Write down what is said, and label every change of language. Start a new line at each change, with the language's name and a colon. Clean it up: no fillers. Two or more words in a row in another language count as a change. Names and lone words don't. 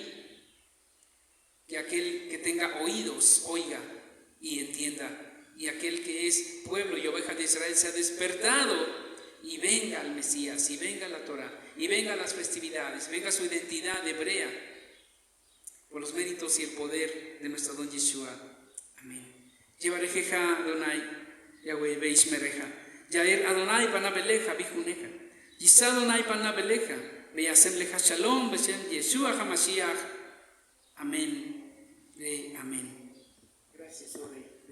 Spanish: Que aquel que tenga oídos oiga y entienda. Y aquel que es pueblo y oveja de Israel se ha despertado y venga al Mesías, y venga la Torah, y venga las festividades, venga su identidad hebrea, por los méritos y el poder de nuestro don Yeshua. Amén.
Hebrew: יברכך אדוני, יהוה וישמרך, יאר אדוני פניו אליך, ויחנך, ישא אדוני פניו אליך, וישם לך שלום, בשם ישוע המשיח.
Spanish: Amén. Amén. Gracias, Rey.